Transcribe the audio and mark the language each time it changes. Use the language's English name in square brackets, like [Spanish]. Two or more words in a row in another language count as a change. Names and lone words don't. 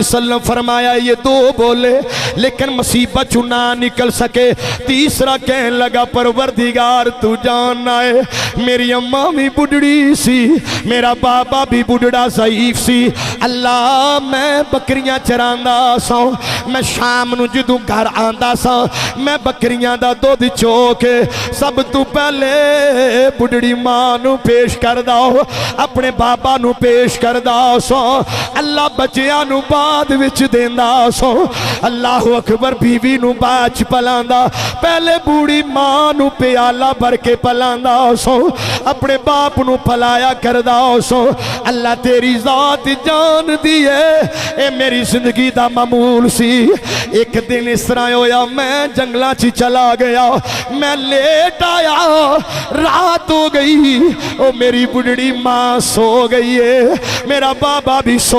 [Punjabi] وسلم فرمایا یہ دو بولے لیکن مصیبت چنا نکل سکے تیسرا کہنے لگا پروردگار تو جاننا ہے میری اماں بھی بڑھڑی سی میرا بابا بھی بڑھڑا ضعیف سی اللہ میں بکریاں چراندا سا میں شام نو جدو گھر آندا سا میں بکریاں دا دودھ چوکے سب تو پہلے بڑھڑی ماں نو پیش کر داؤ اپنے بابا نو پیش کر داؤ سو اللہ بچیاں نو بعد وچ دیندا سو [Arabic] اللہ اکبر [Punjabi] بیوی نو باچ پلاندا پہلے بوڑی ماں نو پیالہ بھر کے پلاندا سو اپنے باپ نو پلایا کردا سو اللہ تیری ذات جان دیے اے میری زندگی دا معمول سی ایک دن اس طرح ہویا میں جنگلاں چی چلا گیا میں لیٹ آیا رات ہو گئی او میری بڑھڑی ماں سو گئی ہے میرا بابا بھی سو